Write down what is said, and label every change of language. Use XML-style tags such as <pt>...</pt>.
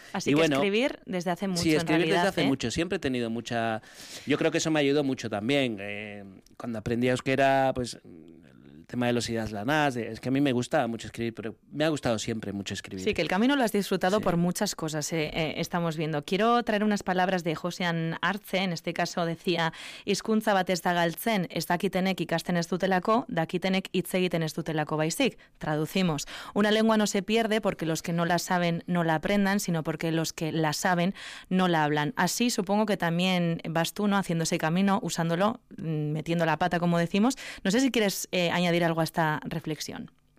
<es>Así que escribir desde hace mucho. Sí, escribir desde hace mucho. Siempre he tenido mucha... Yo creo que eso me ayudó mucho también. Cuando aprendí a euskera, pues... tema de los ideas lanás, es que a mí me gustaba mucho escribir, pero me ha gustado siempre mucho escribir. Sí, que el camino lo has disfrutado, sí, por muchas cosas, estamos viendo. Quiero traer unas palabras de Josean Artze, en este caso decía,</es> <eu>hizkuntza bat ez da galtzen, ez dakitenek ikasten ez dutelako, dakitenek hitz egiten ez dutelako baizik.</eu> <es>Traducimos. Una lengua no se pierde porque los que no la saben no la aprendan, sino porque los que la saben no la hablan. Así supongo que también vas tú, ¿no?, haciendo ese camino, usándolo, metiendo la pata, como decimos. No sé si quieres añadir algo a esta reflexión.</es>